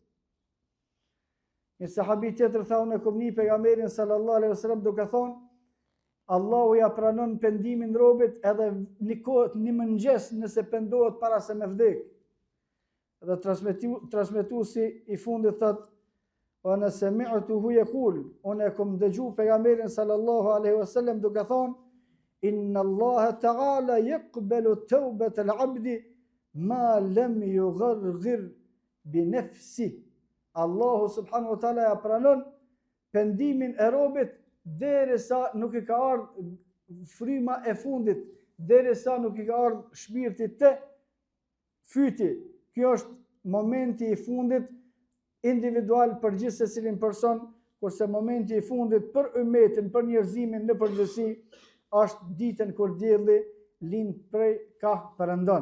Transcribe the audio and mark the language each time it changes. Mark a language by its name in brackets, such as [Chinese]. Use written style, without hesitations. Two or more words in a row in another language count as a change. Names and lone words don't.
[Albanian] Një sahabi tjetër tha: "Unë e kom një pejgamberin [Arabic] صلى الله عليه وسلم [Albanian] duke thonë: Allahu ja pranon pendimin robit edhe një mëngjes nëse pendohet para se me vdek." Dhe transmetuesi i fundit thot: [Arabic] "وأنا سمعته يقول." [Albanian] Unë e kam dëgjuar pejgamberin [Arabic] صلى الله عليه وسلم [Albanian] duke thonë: [Arabic] "إن الله تعالى يقبل توبة العبد ما لم يغرغر بنفسي." [Albanian] Allahu [Arabic] سبحانه وتعالى [Albanian] ja pranon pendimin e robit derisa nuk i ka ardhur fryma e fundit, derisa nuk i ka ardhur shpirti te fyti. Kjo është momenti i fundit individual për gjithë secilin person, kurse momenti i fundit për ummetin, për njerëzimin në përgjithësi është ditën kur dielli lind prej ka perëndon.